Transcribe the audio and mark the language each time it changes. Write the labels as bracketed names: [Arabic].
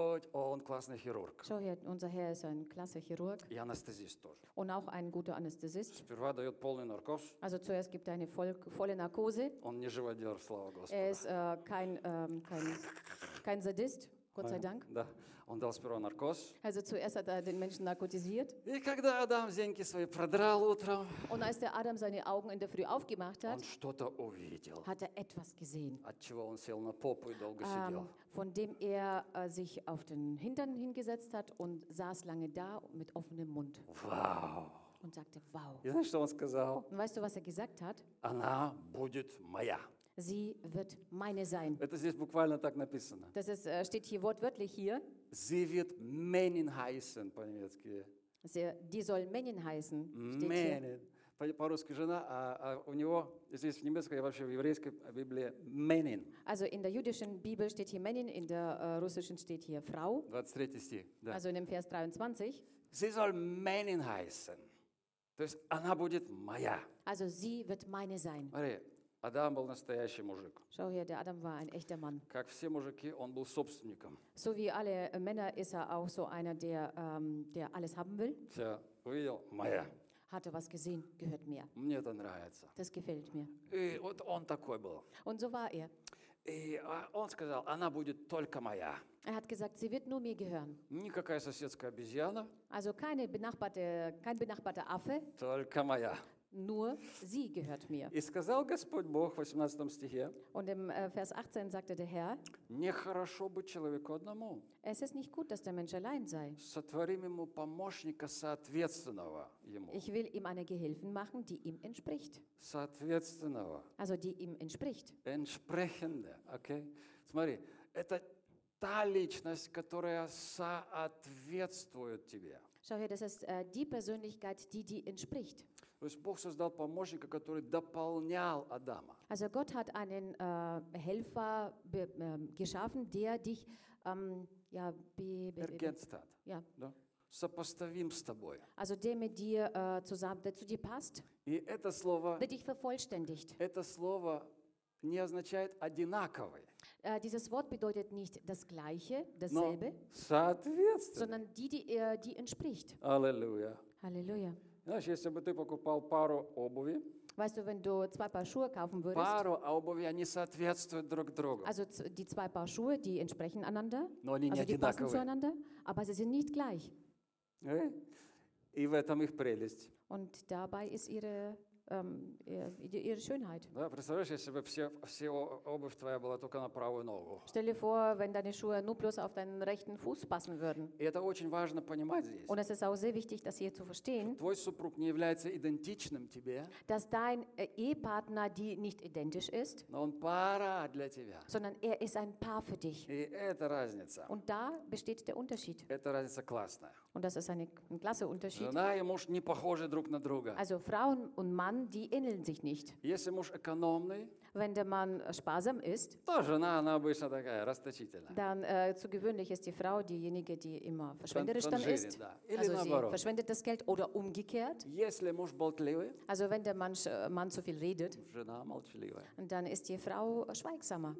[German] Schau her, unser Herr ist ein klasse Chirurg. Und auch ein guter Anästhesist. Also zuerst gibt er eine volle Narkose. Er ist kein Sadist. Gott sei Dank. [Russian] Да. Он дал сперва наркоз. [German] Also zuerst hat er den Menschen narkotisiert. [Russian] И когда Адам зеньки свои продрал утром, [German] und als der Adam seine Augen in der Früh aufgemacht hat, [Russian] он что-то увидел, [German] hat er etwas gesehen, [Russian] отчего он сел на попу и долго сидел. [German] Von dem er sich auf den Hintern hingesetzt hat und saß lange da mit offenem Mund. Wow. Und sagte, wow. [Russian] И знаешь, что он сказал? [German] Und weißt du, was er gesagt hat? [Russian] Она будет моя. [German] Sie wird meine sein. [Russian] Это здесь буквально так написано. [German] Das ist, steht hier wortwörtlich hier. Sie wird Männin heißen, [Russian] по-немецки. [German] Die soll Männin heißen, steht hier. [Russian] По-русски жена, а у него здесь в немецкой, вообще в еврейской Библии Männin. [German] Also in der jüdischen Bibel steht hier Männin, in der russischen steht hier Frau. [Russian] 23 стих, да. [German] Also in dem Vers 23. Sie soll Männin heißen. [Russian] То есть она будет моя. [German] Also sie wird meine sein. [Russian] Смотри. Адам был настоящий мужик. [German] Schau hier, der Adam war ein echter Mann. [Russian] Как все мужики, он был собственником. [German] So wie alle Männer ist er auch so einer, der alles haben will. [Russian] Все, увидел, моя. [German] Hatte was gesehen, gehört mir. [Russian] Мне это нравится. [German] Das gefällt mir. [Russian] И вот он такой был. [German] Und so war er. [Russian] И он сказал, она будет только моя. [German] Er hat gesagt, sie wird nur mir gehören. [Russian] Никакая соседская обезьяна. [German] Also keine benachbarte, kein benachbarter Affe. [Russian] Только моя. [German] Nur sie gehört mir. [Russian] И сказал Господь Бог в 18 стихе. [German] Und im Vers 18 sagte der Herr. [Russian] Нехорошо быть человеку одному. [German] Es ist nicht gut, dass der Mensch allein sei. [Russian] Сотворим ему помощника соответственного ему. [German] Ich will ihm eine Gehilfin machen, die ihm entspricht. [Russian] Соответственного. [German] Also die ihm entspricht. Entsprechende, okay. [Russian] Смотри, это та личность, которая соответствует тебе. [German] Schau hier, das ist die Persönlichkeit, die dir entspricht. [Russian] То есть Бог создал помощника, который дополнял Адама. [German] Also Gott hat einen Helfer geschaffen, der dich ja, ergänzt hat. Ja. [Russian] Да? Сопоставим с тобой. [German] Also der mit dir zusammen, der zu dir passt. [Russian] И это слово, [German] der dich vervollständigt. [Russian] Это слово не означает одинаковый. [German] Dieses Wort bedeutet nicht das Gleiche, dasselbe, sondern die entspricht. Halleluja. Halleluja. [Russian] Знаешь, если бы ты покупал пару обуви, [German] weißt du, wenn du zwei Paar Schuhe kaufen würdest, [Russian] пару обуви, они соответствуют друг другу. [German] Also die zwei Paar Schuhe, die entsprechen einander, [Russian] но они [German] also [Russian] не [German] die [Russian] одинаковые. [German] Passen zueinander, aber sie sind nicht gleich. [Russian] И в этом их прелесть. [German] Und dabei ist ihre ihre Schönheit. [Russian] Да, представляешь, если бы все обувь твоя была только на правую ногу. [German] Stell dir vor, wenn deine Schuhe nur bloß auf deinen rechten Fuß passen würden. [Russian] И это очень важно понимать здесь. [German] Und es ist auch sehr wichtig, das hier zu verstehen. [Russian] Твой супруг не является идентичным тебе. [German] Dass dein Ehepartner die nicht identisch ist. [Russian] Но он пара для тебя. [German] Sondern er ist ein Paar für dich. [Russian] И это разница. [German] Und da besteht der Unterschied. [Russian] Это разница классная. [German] Und das ist ein klasse Unterschied. [Russian] Жена и муж не похожи друг на друга. [German] Also Frauen und Mann, die ähneln sich nicht. [Russian] Если муж экономный, [German] wenn der Mann sparsam ist, [Russian] то жена, она обычно такая, расточительная. [German] Dann zu gewöhnlich ist die Frau diejenige, die immer verschwenderisch dann ist. [Russian] Да. Или [German] also [Russian] наоборот. [German] Sie verschwendet das Geld oder umgekehrt. [Russian] Если муж болтливый, [German] also wenn der Mann zu viel redet, [Russian] жена молчаливая. [German] Dann ist die Frau schweigsamer.